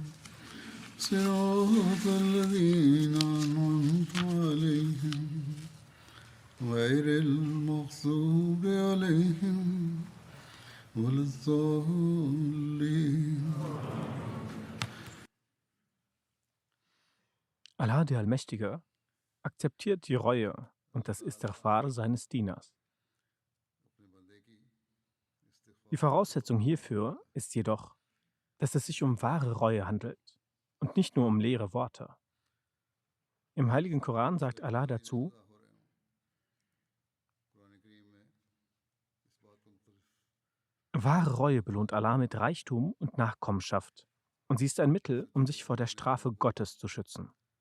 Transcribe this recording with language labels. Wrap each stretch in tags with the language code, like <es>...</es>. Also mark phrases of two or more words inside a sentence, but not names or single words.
<ar>صراط الذين أنعمت عليهم غير المغضوب عليهم ولا الضالين.</ar> <de>Allah, der Allmächtige, akzeptiert die Reue und das Istighfar seines Dieners. Die Voraussetzung hierfür ist jedoch, dass es sich um wahre Reue handelt und nicht nur um leere Worte. Im Heiligen Koran sagt Allah dazu: Wahre Reue belohnt Allah mit Reichtum und Nachkommenschaft, und sie ist ein Mittel, um sich vor der Strafe Gottes zu schützen.</de>